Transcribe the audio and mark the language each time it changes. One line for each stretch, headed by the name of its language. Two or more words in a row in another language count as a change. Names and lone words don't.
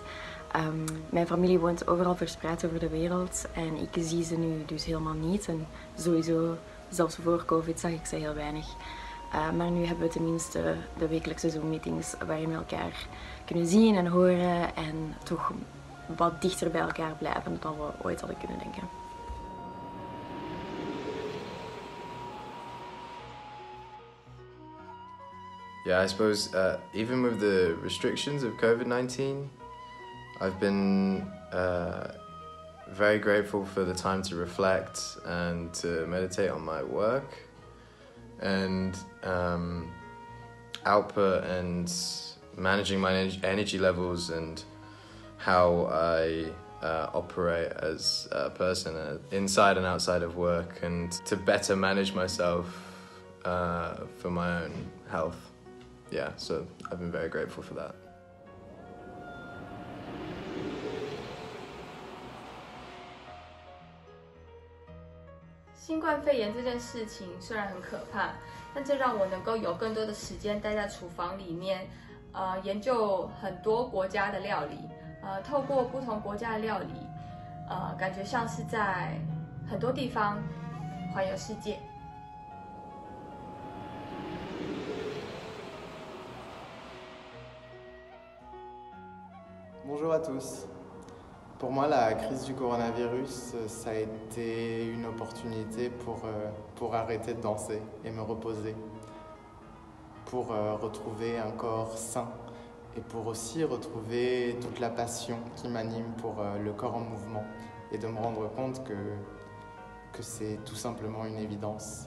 Dutch: Mijn familie woont overal verspreid over de wereld en ik zie ze nu dus helemaal niet. En sowieso, zelfs voor COVID zag ik ze heel weinig. Maar nu hebben we tenminste de wekelijkse Zoom-meetings waarin we elkaar kunnen zien en horen en toch wat dichter bij elkaar blijven dan we ooit hadden kunnen denken.
English: Yeah, I suppose even with the restrictions of COVID-19, I've been very grateful for the time to reflect and to meditate on my work and output and managing my energy levels and how I operate as a person inside and outside of work, and to better manage myself for my own health. Yeah, so I've been very grateful for that.
Chinese: 新冠肺炎这件事情虽然很可怕，但这让我能够有更多的时间待在厨房里面，研究很多国家的料理，透过不同国家的料理，感觉像是在很多地方环游世界。
French: Bonjour à tous. Pour moi, la crise du coronavirus, ça a été une opportunité pour arrêter de danser et me reposer, pour retrouver un corps sain et pour aussi retrouver toute la passion qui m'anime pour le corps en mouvement et de me rendre compte que c'est tout simplement une évidence.